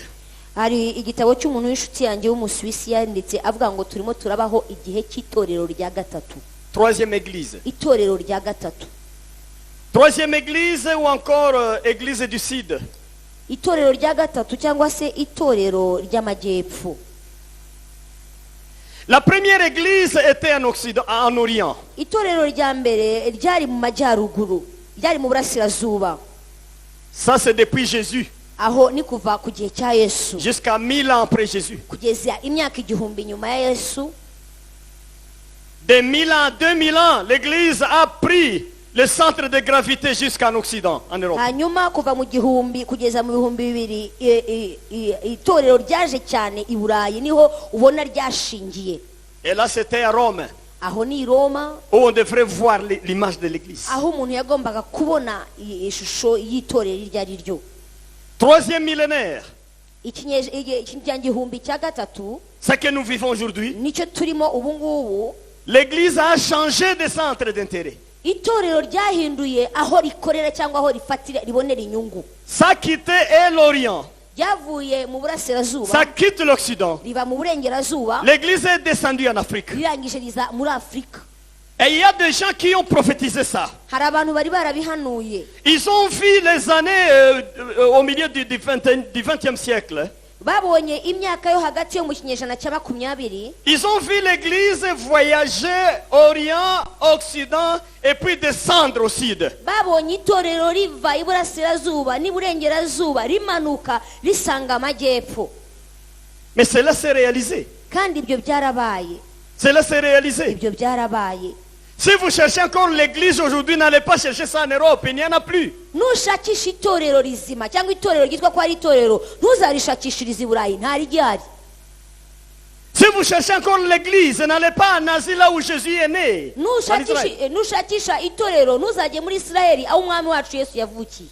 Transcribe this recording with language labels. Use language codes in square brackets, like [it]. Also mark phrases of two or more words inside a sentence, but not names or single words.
[rw] Hari igitabo cy'umuntu w'inshuti yanjye w'Umusuwisi yanditse avuga ngo turimo turabaho igihe cy'itorero rya gatatu. [fr] Troisième église. [rw] Itorero rya gatatu. [fr] Troisième église ou encore église du Sud. [rw] Itorero rya gatatu cyangwa se itorero ry'amajyepfo. [fr] La première église était en Occident, en Orient. [rw] Itorero rya mbere ryari mu majyaruguru, ryari mu burasirazuba. [fr] Ça c'est depuis Jésus. [rw] Aho ni kuva ku gihe cya Yesu [fr] Jusqu'à 1000 ans après Jésus. [rw] kugeza imyaka 1000 nyuma ya Yesu. [fr] De 1000 ans, 2000 ans, l'église a pris le centre de gravité jusqu'en Occident, en Europe. [rw] Hanyuma kuva mu gihumbi kugeza mu 2000 itorero ryaje cyane i Burayi, niho ubona ryashingiye. [fr] Et là c'était à Rome, [rw] Aho ni Roma, [fr] où on devrait voir l'image de l'église. [rw] aho umuntu yagombaga kubona ishusho y'itorero iryo ari ryo. [fr] Troisième millénaire. [rw] Ikinyagihumbi cya gatatu, [fr] ce que nous vivons aujourd'hui, [rw] nicyo turimo ubu ngubu. [fr] l'Église a changé de centre d'intérêt. [rw] Itorero ryahinduye aho rikorera cyangwa aho rifatira ribonera inyungu. [fr] Ça a quitté l'Orient, [rw] Ryavuye mu burasirazuba [fr] ça quitte l'Occident. [rw] riba mu burengerazuba, [fr] L'Église est descendue en Afrique. [rw] rirangije riza muri Afurika. [fr] Et il y a des gens qui ont prophétisé ça. [rw] Hari abantu bari barabihanuye. [fr] Ils ont vu les années au milieu du 20e siècle. [rw] Babonye imyaka yo hagati yo mu kinyejana cya 20. [fr] Ils ont vu l'Église voyager Orient, Occident et puis descendre au sud. [rw] Babonye itorero riva iburasirazuba n'iburengerazuba rimanuka risanga amajyepfo. [fr] Mais cela s'est réalisé. [rw] Kandi ibyo byarabaye. [fr] Cela s'est réalisé. [rw] Ibyo byarabaye. [fr] Si vous cherchez encore l'Église aujourd'hui, n'allez pas chercher ça en Europe, il n'y en a plus. [rw] Nushakisha itorero rizima cyangwa itorero ryitwa ko ari itorero, ntuzarishakishirize i Burayi, ntari ryari. [fr] Si vous cherchez encore l'Église, n'allez pas en Asie là où Jésus est né. En Israël. [rw] Nushakisha itorero ntuzajye muri Israeli aho umwami wacu Yesu yavukiye.